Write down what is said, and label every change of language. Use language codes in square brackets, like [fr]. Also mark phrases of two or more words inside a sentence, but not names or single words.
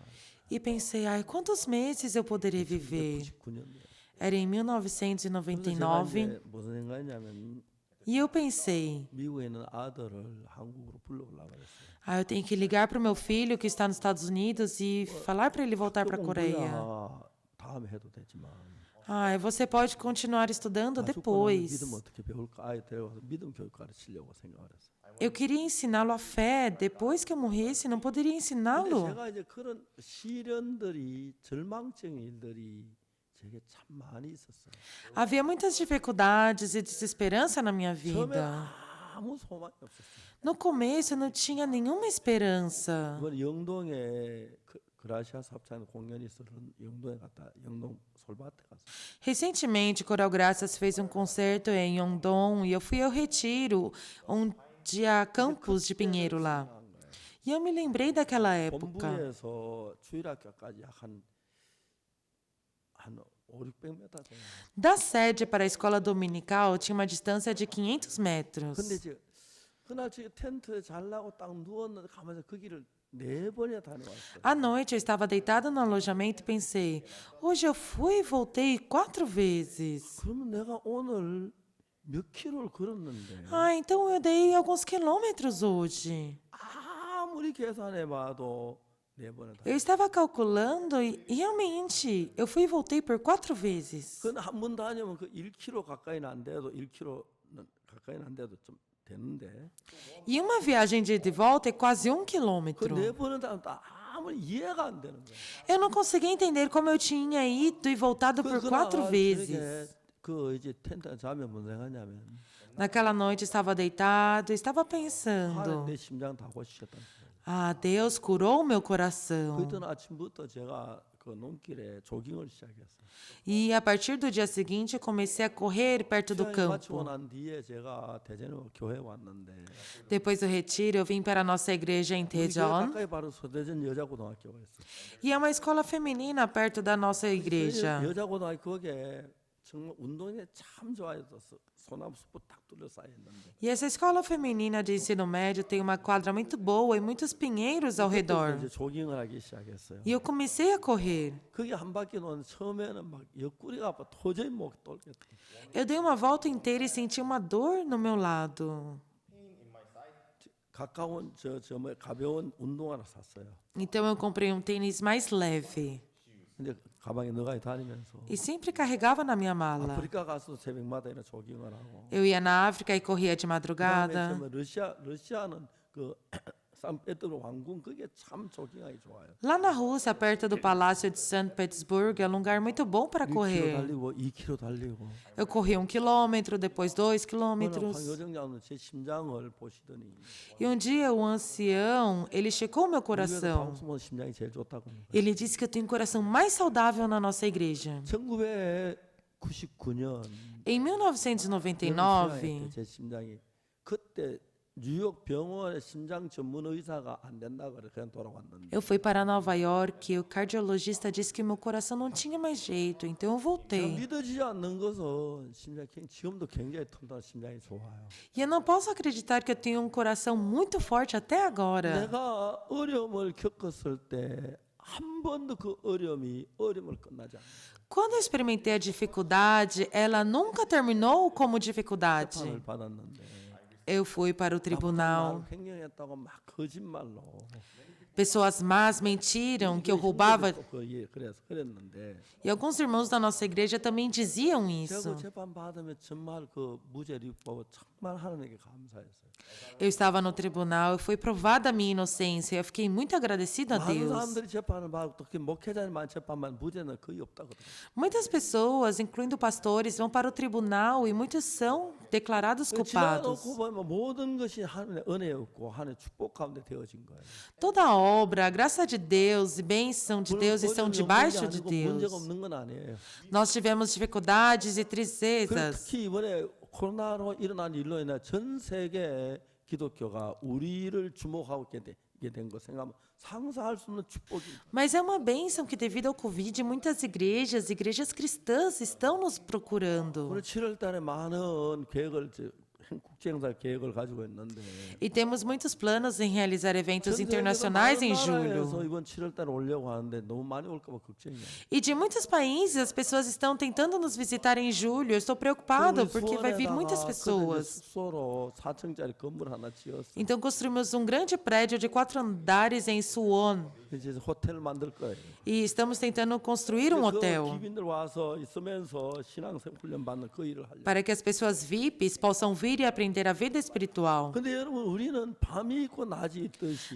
[pt] E pensei, ai, quantos meses eu poderia viver? [ko] 99년도에. [pt] Era em [ko] 제가 1999 이제 무슨 생각이냐면 [pt] e eu pensei, [ko] 미국에 있는 아들을 한국으로 불러오려고 그랬어요. [pt] eu tenho que ligar para o meu filho que está nos Estados Unidos e falar para ele voltar para a Coreia. [ko] 다음에 해도 되지만 [pt] Você pode continuar estudando [ko] 믿음 [pt] depois. [ko] 어떻게 배울까? 아이 데려가서 믿음 교육 가르치려고 생각을 했어요. [pt] Eu queria ensiná-lo a fé. Depois que eu morresse, não poderia [ko] 근데 [pt] ensiná-lo. [ko] 제가 이제 그런 시련들이 절망적인 일들이 제게 참 많이 있었어요. [pt] Havia muitas dificuldades e desesperança na minha [ko] 처음에 [pt] vida. [ko] 아무 소망이 없었어요. [pt] No começo, eu não tinha nenhuma esperança. [ko] 이번 영동에 그라시아 사업장 공연이 있어서 영동에 갔다 영동 솔밭에 갔어요. [pt] Recentemente, Coral Graças fez concerto em Yongdong e eu fui ao retiro, onde há campos de pinheiro lá. E eu me lembrei daquela época. [ko] 본부에서 주일학교까지 한 500-600m 돼요. [pt] Da sede para a escola dominical tinha uma distância de 500 metros. [ko] 근데 이제 그날 저 텐트에 잘라고 딱 누웠는데 가면서 그 길을 4번이나 다녀왔어요. [pt] À noite, eu estava deitada no alojamento e pensei, hoje eu fui e voltei 4 vezes. [ko] 그러면 내가 오늘 몇 킬로를 걸었는데 [pt] Então eu dei alguns quilômetros hoje. [ko] 아무리 계산해봐도 4번을 다. [pt] Eu estava calculando e realmente eu fui e voltei por 4 vezes. [ko] 그건 한 번 다니면 그 1킬로 가까이는 안 돼도 1킬로는 가까이는 안 돼도 좀 되는데 [pt] E uma viagem de ida e volta é quase 1 [ko] 그 [pt] quilômetro. [ko] 4번을 다녀도 아무리 이해가 안 되는 거예요. [pt] Eu não conseguia entender como eu tinha ido e voltado por 4 vezes. [ko] 그 이제 텐트 자면 무슨 생각하냐면 [pt] Naquela noite estava deitado e estava [ko] 하나님 [pt] pensando, [ko] 내 심장 다 고치셨다는 거예요. [pt] Deus curou meu coração. [ko] 그때 아침부터 제가 그 논길에 조깅을 시작했어요. [pt] E a partir do dia seguinte eu comecei a correr perto do [ko] 시간이 마치고 [pt] campo. [ko] 난 뒤에 제가 대전으로 교회 왔는데 [pt] Depois do retiro, eu vim para a nossa igreja em [ko] 우리 교회 [pt] Daejeon. [ko] 가까이 바로 서대전 여자고등학교가 있어요. [pt] E é uma escola feminina perto da nossa igreja. [ko] 여자고등학교 거기에 정말 운동이 참 좋아요. 소나무 숲을 딱 둘러싸여 있는데 [pt] E essa escola feminina de ensino médio tem uma quadra muito boa e muitos pinheiros ao redor. [ko] 이제 조깅을 하기 시작했어요. [pt] E eu comecei a correr. [ko] 거기 한 바퀴 도는 처음에는 막 옆구리가 아파 도저히 못 돌겠다. [pt] Eu dei uma volta inteira e senti uma dor no meu lado. [ko] 가까운 뭐 가벼운 운동화를 샀어요. [pt] Então eu comprei um tênis mais leve. [ko] 근데 가방에 넣어가 다니면서 [pt] E sempre carregava na minha mala. [ko] 아프리카 가서 새벽마다 이런 조깅을 하고 [pt] Eu ia na África e corria de [ko] 그다음에 [pt] madrugada. [ko] 처음에 러시아는 그 산페테르부르크 왕궁 그게 참 조깅하기 좋아요. [pt] Lá na Rússia, perto do Palácio de São Petersburgo, é um lugar muito bom para [ko] 1km [pt] correr. [ko] 달리고 2km 달리고 [pt] Eu corri 1 quilômetro, depois 2 [ko] 그러나 [pt] quilômetros. [ko] 황여정장은 제 심장을 보시더니 [pt] E um dia o ancião, ele checou meu [ko] 미국에서 [pt] coração. [ko] 박수모 심장이 제일 좋다고. [pt] Ele disse que eu tenho um coração mais saudável na nossa igreja. [ko] 1999년 [pt] Em 1999, [ko] 제 심장이 그때 뉴욕 병원의 심장 전문 의사가 안 된다 그래 그냥 돌아왔는데 [pt] eu fui para Nova York e o cardiologista disse que meu coração não tinha mais jeito, então eu [ko] 제가 [pt] voltei. [ko] 믿어지지 않는 것은 심장이 지금도 굉장히 튼튼한 심장이 좋아요. [pt] E eu não posso acreditar que eu tenho um coração muito forte até agora. [ko] 내가 어려움을 겪었을 때 한 번도 그 어려움을 끝나지 않아요. [pt] Quando eu experimentei a dificuldade, ela nunca terminou como dificuldade. [ko] 재판을 받았는데 [pt] Eu fui para o tribunal. [ko] 횡령했다고 막 거짓말로 [pt] Pessoas más mentiram que eu roubava. [ko] 그랬는데 [pt] E alguns irmãos da nossa igreja também diziam isso. 제가 재판 받으면 정말 그 무죄를 보고 정말 하나님께 감사했어요. Eu estava no tribunal e foi provada a minha inocência. Eu fiquei muito agradecido a [ko] 많은 [pt] Deus. [ko] 사람들이 재판을 받고 특히 목회자들만 재판만 무죄는 거의 없다거든요. [pt] Muitas pessoas, incluindo pastores, vão para o tribunal e muitos são declarados culpados. [ko] 지나놓고 보면 모든 것이 하나님의 은혜였고 하나님의 축복 가운데 되어진 거예요. [pt] Toda a obra, a graça de Deus e bênção de Deus estão debaixo de [ko] 문제가 [pt] Deus. [ko] 없는 건 아니에요. [pt] Nós tivemos dificuldades e [ko] 그리고 [pt] tristezas. [ko] 특히 이번에 코로나로 일어난 일로 인해 전 세계 기독교가 우리를 주목하고 있게 된 거 생각하면 상상할 수 없는 축복입니다. [pt] Mas é uma bênção que, devido ao Covid, muitas igrejas cristãs, estão nos procurando. [ko] 오늘 7월 달에 많은 계획을 국제행사 계획을 가지고 있는데 [pt] E temos muitos planos em realizar eventos internacionais em julho. [ko] 나라에서 이번 7월 달에 오려고 하는데 너무 많이 올까 봐 걱정이에요. [pt] E de muitos países, as pessoas estão tentando nos visitar em julho. Eu estou preocupado, porque vai vir muitas pessoas. [ko] 숙소로 4층짜리 건물 하나 지었어. [pt] Então, construímos um grande prédio de 4 andares em Suwon. [ko] 이제 호텔 만들 거예요. [pt] E estamos tentando construir um hotel [ko] 기빈들 와서 있으면서 신앙생 훈련 받는 그 일을 하려고. [pt] para que as pessoas VIPs possam vir e aprender a vida espiritual. [ko] 근데 여러분 우리는 밤이 있고 낮이 있듯이